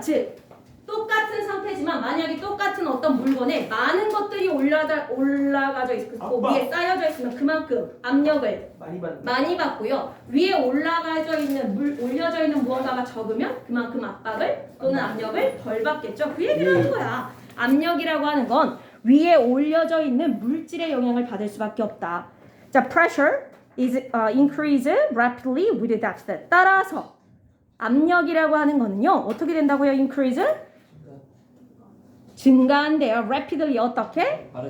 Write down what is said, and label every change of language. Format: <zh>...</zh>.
<ko>즉, 똑같은 상태지만 만약에 똑같은 어떤 물건에 많은 것들이 올라가져 있고 위에 쌓여져 있으면 그만큼 압력을 많이 받고요. 위에 올려져 있는 무언가가 적으면 그만큼 압박을 또는 압력을 덜 받겠죠. 그 얘기를 하는 거야. 압력이라고 하는 건 위에 올려져 있는 물질의 영향을 받을 수밖에 없다.</ko> <en>자, pressure is increase rapidly with depth.</en> <ko>따라서 압력이라고 하는 거는요. 어떻게 된다고요? increase? 증가한대요. rapidly 어떻게?</ko>